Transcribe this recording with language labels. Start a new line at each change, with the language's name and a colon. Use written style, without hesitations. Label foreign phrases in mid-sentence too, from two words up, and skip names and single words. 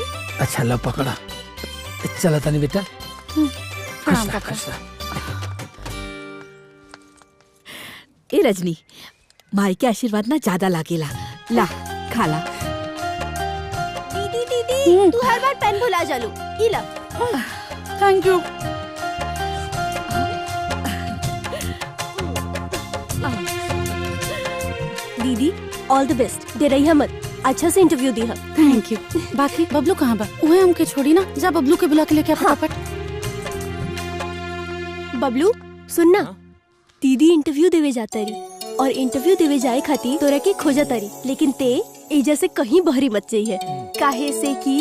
Bhojpuri: अच्छा लो पकड़ा, चला तानी बेटा। ए रजनी, माई के आशीर्वाद ना ज्यादा लागेला, ला खाला। दीदी दीदी तू हर बार पेन भुला जालू, ई ला।
English: thank you.
Bhojpuri: दीदी
English: all the best,
Bhojpuri: डे रही मत, अच्छा से इंटरव्यू दी है।
English: thank you.
Bhojpuri: बाकी बबलू कहाँ बा? उहे हमके छोड़ी ना, जा बबलू के बुला के लेके आ फटाफट। बबलू सुनना, दीदी इंटरव्यू देवे जाता रही और इंटरव्यू देवे जाए खातिर तोरा के खोजा तारी, लेकिन ते एजा से कहीं बहरी मत जाइए, काहे से कि